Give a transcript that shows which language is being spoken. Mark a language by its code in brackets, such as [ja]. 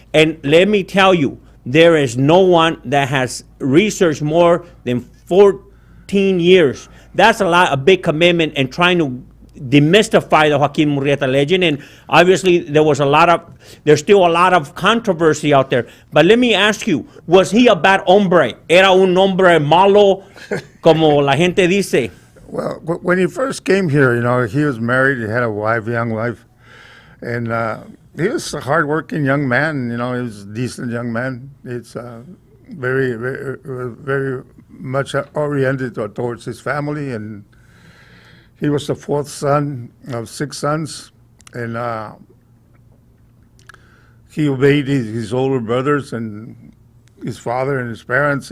[en] And let me tell you, there is no one that has researched more than 14 years. That's a big commitment and trying to demystify the Joaquin Murrieta legend. And obviously there's still a lot of controversy out there. But let me ask you, was he a bad hombre? [es] ¿Era un hombre malo, como la gente dice? [en] Well, when he first came here, he was married, he had a young wife, and he was a hardworking young man, he was a decent young man. It's very, very, very much oriented towards his family, and he was the fourth son of 6 sons, and he obeyed his older brothers and his father and his parents.